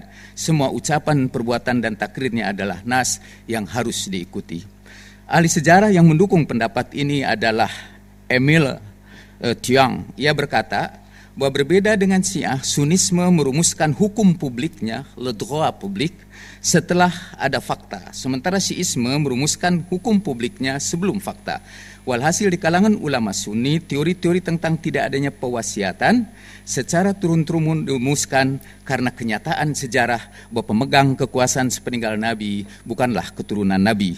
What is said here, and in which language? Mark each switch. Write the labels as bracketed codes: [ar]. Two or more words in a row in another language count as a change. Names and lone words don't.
[id] Semua ucapan, perbuatan, dan takrirnya adalah nas yang harus diikuti. Ahli sejarah yang mendukung pendapat ini adalah Emil Tiang. Ia berkata bahwa berbeda dengan Syiah, Sunisme merumuskan hukum publiknya, [fr] le droit public, [id] setelah ada fakta. Sementara Syiisme merumuskan hukum publiknya sebelum fakta. Walhasil di kalangan ulama Sunni, teori-teori tentang tidak adanya pewasiatan secara turun-temurun dirumuskan karena kenyataan sejarah bahwa pemegang kekuasaan sepeninggal Nabi bukanlah keturunan Nabi.